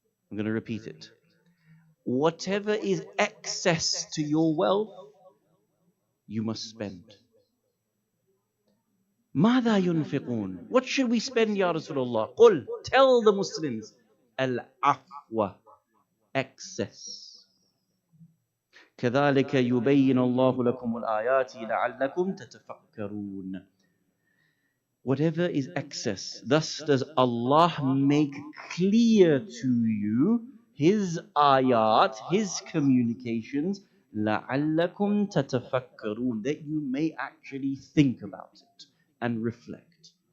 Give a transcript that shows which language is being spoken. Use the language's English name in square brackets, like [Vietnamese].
[English] I'm going to repeat it. Whatever is excess to your wealth, you must spend. [Arabic] ماذا ينفقون. [English] What should we spend, Ya Rasulullah? [Arabic] قل, [English] tell the Muslims, [Arabic] العفو, [English] excess. [Arabic] كذلك يبين الله لكم الآيات لعلكم تتفكرون. [English] Whatever is excess, thus does Allah make clear to you His ayat, His communications, [Arabic] لعلكم تتفكرون, [English] that you may actually think about it and reflect.